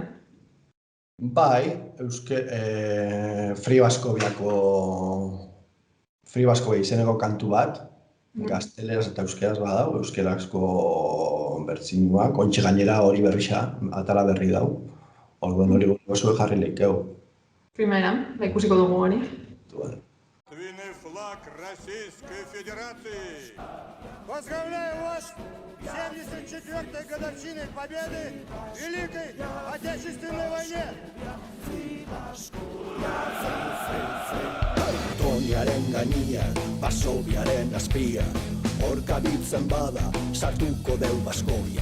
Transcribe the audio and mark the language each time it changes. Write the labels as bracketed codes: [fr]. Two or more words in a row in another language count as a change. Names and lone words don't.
[eu] Bai, Free Baskovia izeneko kantu bat, gazteleraz eta euskeraz badau, euskerazko bertzinuak, ontsi gainera hori berrixa, atala berri dau, orduan hori gozue jarri lehikeu. Primera, ikusiko dugu hori. [ru] Флаг Российской Федерации. Поздравляю вас с 74-й годовщиной победы в Великой Отечественной войне. [eu] Toniaren gainean, Basoviaren azpia, hor kabitzen bada, sartuko deu Baskovia.